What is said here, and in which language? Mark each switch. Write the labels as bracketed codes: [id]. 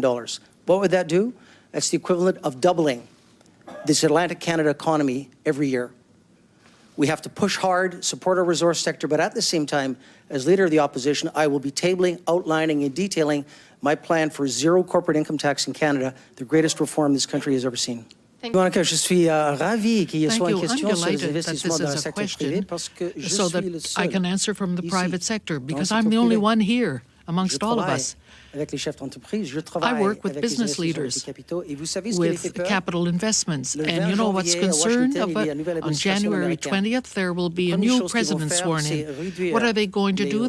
[en] What would that do? That's the equivalent of doubling this Atlantic Canada economy every year. We have to push hard, support our resource sector, but at the same time, as Leader of the Opposition, I will be tabling, outlining, and detailing my plan for zero corporate income tax in Canada, the greatest reform this country has ever seen. [fr] Monica, je suis ravi qu'il y soit une question sur les investissements dans le secteur privé parce que je suis le seul. [en] I can answer from the private sector because I'm the only one here amongst all of us. I work with business leaders, with capital investments, and you know what's concerned about? On January 20th, there will be a new president sworn in. What are they going to do?